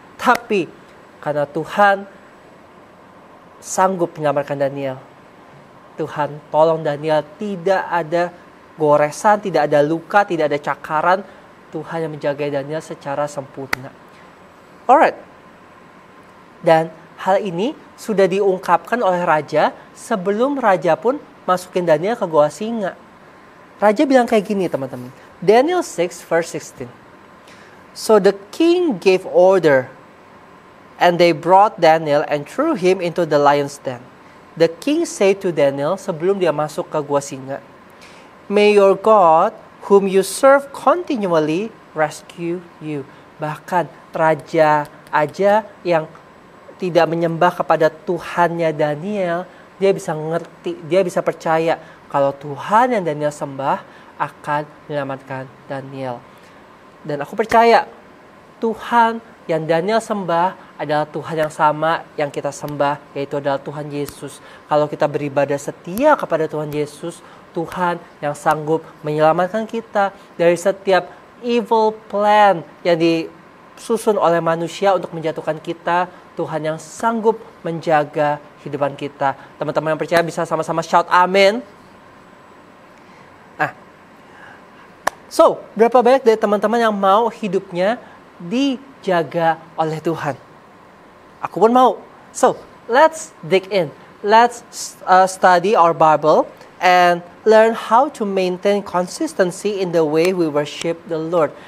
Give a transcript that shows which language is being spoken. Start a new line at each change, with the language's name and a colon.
Indonesian: Tapi karena Tuhan sanggup menyelamatkan Daniel, Tuhan tolong Daniel, tidak ada goresan, tidak ada luka, tidak ada cakaran. Tuhan yang menjaga Daniel secara sempurna. Alright, Dan hal ini sudah diungkapkan oleh raja sebelum raja pun masukin Daniel ke gua singa. Raja bilang kayak gini teman-teman. Daniel 6 verse 16.
English: So the king gave order, and they brought Daniel and threw him into the lion's den. The king said to Daniel
Indonesian: sebelum dia masuk ke gua singa,
English: May your God, whom you serve continually, rescue you.
Indonesian: Bahkan raja aja yang tidak menyembah kepada Tuhannya Daniel, dia bisa ngerti, dia bisa percaya kalau Tuhan yang Daniel sembah akan menyelamatkan Daniel. Dan aku percaya Tuhan yang Daniel sembah adalah Tuhan yang sama yang kita sembah, yaitu adalah Tuhan Yesus. Kalau kita beribadah setia kepada Tuhan Yesus, Tuhan yang sanggup menyelamatkan kita dari setiap evil plan yang disusun oleh manusia untuk menjatuhkan kita. Tuhan yang sanggup menjaga kehidupan kita. Teman-teman yang percaya bisa sama-sama shout amin. So, berapa banyak dari teman-teman yang mau hidupnya dijaga oleh Tuhan? Aku pun mau.
English: So, let's dig in. Let's study our Bible and learn how to maintain consistency in the way we worship the Lord.